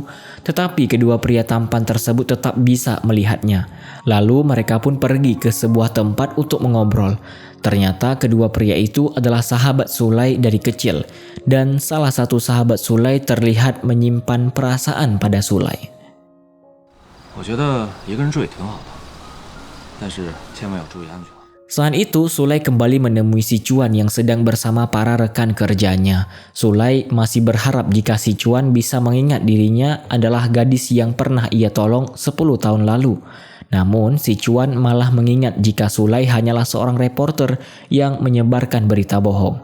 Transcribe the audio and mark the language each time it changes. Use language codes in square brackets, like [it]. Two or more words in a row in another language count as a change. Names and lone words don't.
[id] Tetapi kedua pria tampan tersebut tetap bisa melihatnya. Lalu mereka pun pergi ke sebuah tempat untuk mengobrol. Ternyata kedua pria itu adalah sahabat Sulai dari kecil. Dan salah satu sahabat Sulai terlihat menyimpan perasaan pada Sulai. [zh] 我觉得一个人住也挺好的，但是千万要注意安全。 [id] Saat itu, Sulai kembali menemui Sichuan yang sedang bersama para rekan kerjanya. Sulai masih berharap jika Sichuan bisa mengingat dirinya adalah gadis yang pernah ia tolong 10 tahun lalu. Namun, Sichuan malah mengingat jika Sulai hanyalah seorang reporter yang menyebarkan berita bohong.